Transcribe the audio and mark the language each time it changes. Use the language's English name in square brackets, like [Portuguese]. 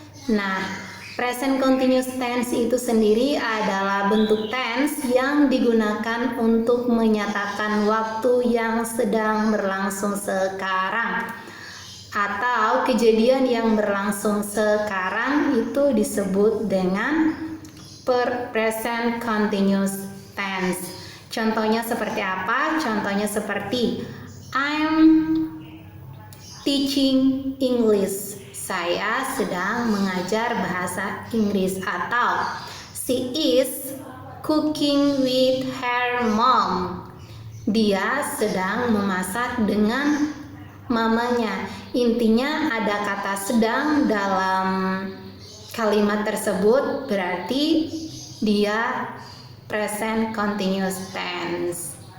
[Indonesian] Nah, present continuous tense itu sendiri adalah bentuk tense yang digunakan untuk menyatakan waktu yang sedang berlangsung sekarang atau kejadian yang berlangsung sekarang itu disebut dengan present continuous tense. Contohnya seperti apa? Contohnya seperti [English] I'm teaching English. [Indonesian] Saya sedang mengajar bahasa Inggris. [English] Atau she is cooking with her mom. [Indonesian] Dia sedang memasak dengan mamanya. Intinya ada kata sedang dalam kalimat tersebut, berarti dia present continuous tense.